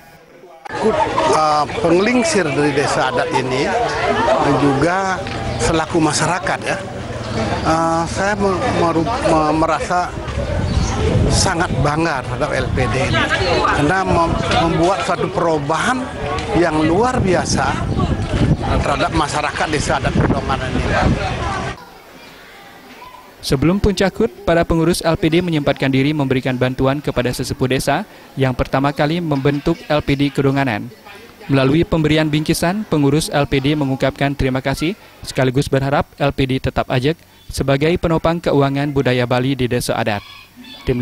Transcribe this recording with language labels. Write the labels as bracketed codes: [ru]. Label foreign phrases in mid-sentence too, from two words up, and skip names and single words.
[id] Penglingsir dari desa adat ini juga selaku masyarakat ya, saya merasa sangat bangga terhadap LPD ini karena membuat suatu perubahan yang luar biasa terhadap masyarakat desa adat Kedonganan ini. Sebelum puncak HUT, para pengurus LPD menyempatkan diri memberikan bantuan kepada sesepuh desa yang pertama kali membentuk LPD Kedonganan. Melalui pemberian bingkisan, pengurus LPD mengungkapkan terima kasih sekaligus berharap LPD tetap ajak sebagai penopang keuangan budaya Bali di desa adat.